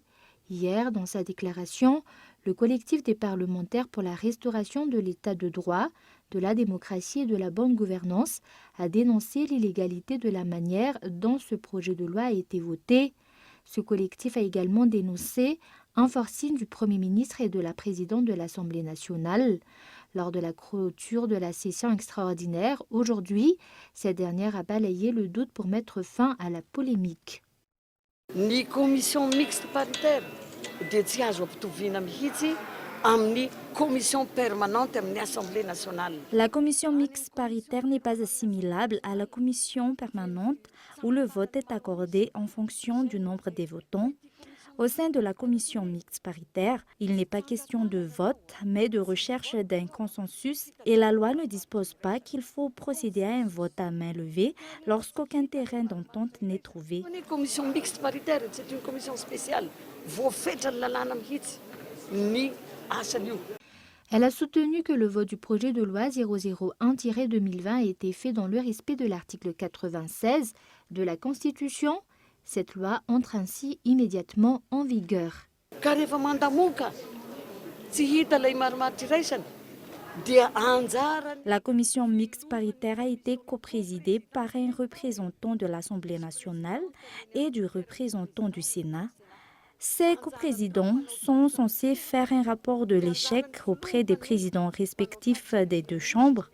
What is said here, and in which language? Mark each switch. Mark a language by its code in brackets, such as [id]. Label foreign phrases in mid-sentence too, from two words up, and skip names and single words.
[fr] Hier, dans sa déclaration, le collectif des parlementaires pour la restauration de l'état de droit, de la démocratie et de la bonne gouvernance a dénoncé l'illégalité de la manière dont ce projet de loi a été voté. Ce collectif a également dénoncé un forcing du Premier ministre et de la présidente de l'Assemblée nationale. Lors de la clôture de la session extraordinaire, aujourd'hui, cette dernière a balayé le doute pour mettre fin à la polémique. [mg] Ny [fr] commission mixte paritaire [mg] dia tsy azo ampitoviana mihitsy amin'ny [fr] commission permanente [mg] amin'ny Assemblée nationale. [fr] La commission mixte paritaire n'est pas assimilable à la commission permanente où le vote est accordé en fonction du nombre des votants. Au sein de la commission mixte paritaire, il n'est pas question de vote, mais de recherche d'un consensus et la loi ne dispose pas qu'il faut procéder à un vote à main levée lorsqu'aucun terrain d'entente n'est trouvé. La commission mixte paritaire, c'est une commission spéciale. [mg] Voafetra ny lalàna mihitsy ny asany io. [fr] Elle a soutenu que le vote du projet de loi 001-2020 a été fait dans le respect de l'article 96 de la Constitution. Cette loi entre ainsi immédiatement en vigueur. [mg] Ka rehefa mandamoaka, tsy hita ilay marimaritra iraisana, dia anjarany. [fr] La commission mixte paritaire a été coprésidée par un représentant de l'Assemblée nationale et du représentant du Sénat. Ces coprésidents sont censés faire un rapport de l'échec auprès des présidents respectifs des deux chambres.